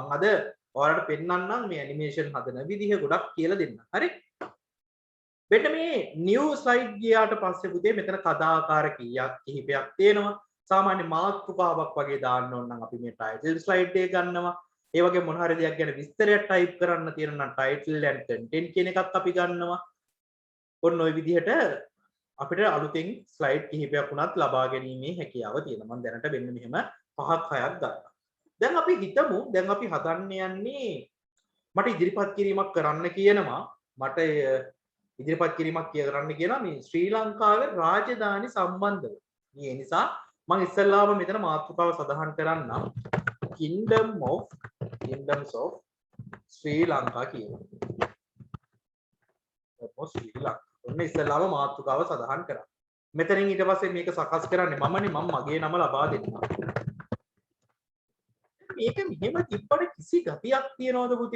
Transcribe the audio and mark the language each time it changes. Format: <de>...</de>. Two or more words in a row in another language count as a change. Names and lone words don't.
<si>මම අද ඔයාලට පෙන්නන්නම් මේ animation හදන විදිහ ගොඩක් කියලා දෙන්න. හරි? මෙන්න මේ</si> <en>new slide</en> <si>ගියාට පස්සේ පුතේ මෙතන කතාකාර කිහිපයක් තියෙනවා. සාමාන්‍ය මාතෘකාවක් වගේ දාන්න ඕන නම් අපි මේ</si> <en>title slide</en> <si>එක ගන්නවා. ඒ වගේ මොන හරි දෙයක් ගැන විස්තරයක් type කරන්න තියෙන නම්</si> <en>title and content</en> <si>කියන එකක් අපි ගන්නවා. ඔන්න ඔය විදිහට අපිට අලුතෙන් ස්ලයිඩ් කිහිපයක් වුණත් ලබා ගැනීමේ හැකියාව තියෙනවා. මම දැනට මෙන්න මෙහෙම 5ක් 6ක් ගන්නවා. දැන් අපි හිතමු දැන් අපි හදන්න යන්නේ මට ඉදිරිපත් කිරීමක් කරන්න කියනවා. මට ඉදිරිපත් කිරීමක් කරන්න කියනවා මේ ශ්‍රී ලංකාවේ රාජධානි සම්බන්ධව. මේ නිසා මම ඉස්සෙල්ලාම මෙතන මාතෘකාව සඳහන් කරන්නම්.</si> <en>Kingdoms of</en> <si>ශ්‍රී ලංකා කියනවා. ශ්‍රී ලංකා ඔන්න ඉස්සෙල්ලාම මාතෘකාව සඳහන් කරා. මෙතනින් ඊට පස්සේ මේක සකස් කරන්නේ මමනේ. මම මගේ නම ලබා දෙන්නම්. මේක මෙහෙම තිබ්බට කිසි ගතියක් තියනවද පුතේ?</si>